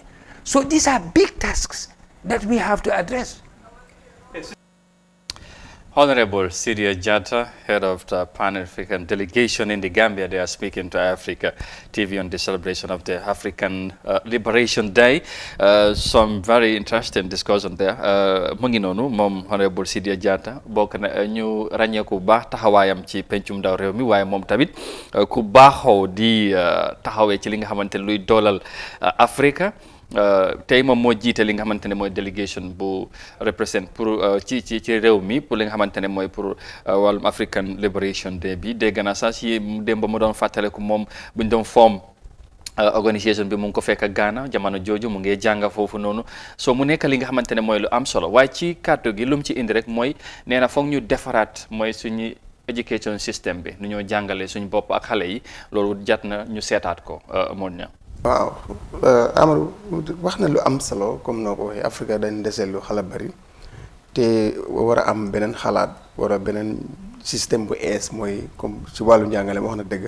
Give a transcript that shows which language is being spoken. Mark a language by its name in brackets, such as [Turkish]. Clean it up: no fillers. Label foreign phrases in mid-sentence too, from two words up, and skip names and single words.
[English] So these are big tasks that we have to address. Honorable Sidia Jatta, head of the Pan-African delegation in the Gambia, they are speaking to Africa TV on the celebration of the African Liberation Day. Some very interesting discussion there. [Wolof] Mu ngi noonu moom Honorable Sidia Jatta bokk na ñu ràññee ku baax taxawaayam ci pencum ndaw réew mi, waaye moom tamit ku baaxoo di taxawee ci li nga xamante ne luy doolal Africa. Tey moom moo jiite li nga xamante ne mooy délégation bu représente pour ci réew mi pour li nga xamante ne mooy pour wàllum African Liberation Day bi. Dégg naa sax si démb ma doon fàttaleku moom buñ doon form organisation bi mu ngi ko fekk Ghana jamono jooju mu ngi jàng foofu noonu, soo mu nekk li nga xamante ne mooy lu am solo. Waaye ci kàddu gi lu mu ci indi rek mooy nee na foog ñu defaraat mooy suñu [English] education system [Wolof] bi nu ñoo jàngale suñu bopp ak xale yi, loolu jat na ñu seetaat ko moon ña. waaw Amadou wax na lu am solo, comme noo ko waxee Afrique dañ deseel lu xala bari te war a am beneen xalaat, war a beneen système bu ees, mooy comme ci wàllu njàngale wax na dëgg.